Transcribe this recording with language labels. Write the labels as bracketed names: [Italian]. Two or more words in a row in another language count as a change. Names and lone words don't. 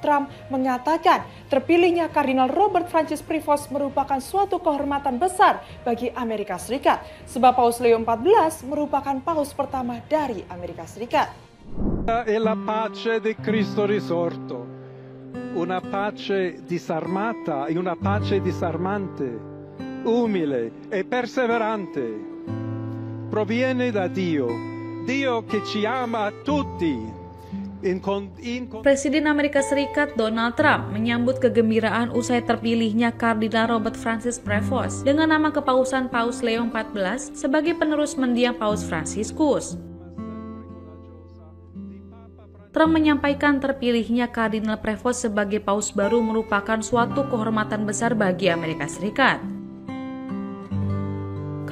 [Indonesian] Trump mengatakan terpilihnya Kardinal Robert Francis Prevost merupakan suatu kehormatan besar bagi Amerika Serikat, sebab Paus Leo XIV merupakan Paus pertama dari Amerika Serikat. [Italian] È la pace di Cristo risorto, una pace disarmata e una pace disarmante, umile e perseverante, proviene da Dio. Dio che ci ama tutti. [Indonesian] Presiden Amerika Serikat Donald Trump menyambut kegembiraan usai terpilihnya Kardinal Robert Francis Prevost dengan nama kepausan Paus Leo XIV sebagai penerus mendiang Paus Fransiskus. Trump menyampaikan terpilihnya Kardinal Prevost sebagai Paus baru merupakan suatu kehormatan besar bagi Amerika Serikat.